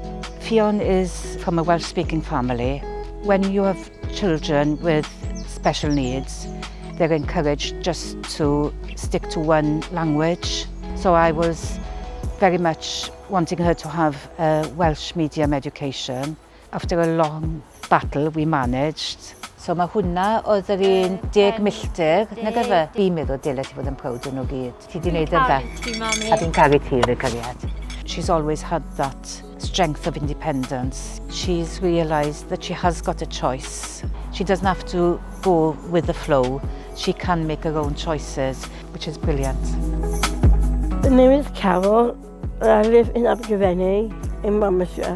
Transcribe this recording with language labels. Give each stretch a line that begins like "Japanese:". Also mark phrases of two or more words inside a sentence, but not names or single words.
English: Theon is from a Welsh-speaking family. When you have children with special needs, they're encouraged just to stick to one language. So I was very much wanting her to have a Welsh medium education. After a long battle, we managed.
Welsh: So mae hwnna oedd yr un 10 milltir, na gyfa. Fi'n meddwl dyle ti fod yn proud o nhw gyd. Ti di wneud yn dda. A fi'n caru ti yn y cariad.
English: She's always had that strength of independence. She's realised that she has got a choice. She doesn't have to go with the flow. She can make her own choices, which is brilliant. My name is Carol. I live in Abergavenny in Monmouthshire.